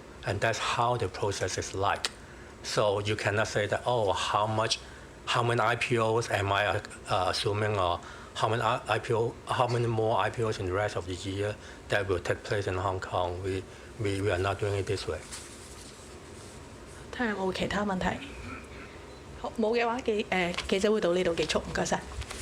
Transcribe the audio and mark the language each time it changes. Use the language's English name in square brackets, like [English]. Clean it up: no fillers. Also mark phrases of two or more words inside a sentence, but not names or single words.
[English] And that's how the process is like. So you cannot say that, oh, how much how many IPOs am I assuming, or how many more IPOs in the rest of the year that will take place in Hong Kong? We are not doing it this way. [Cantonese] 睇下有冇其他問題。好，冇嘅話記者會到呢度結束，唔該晒。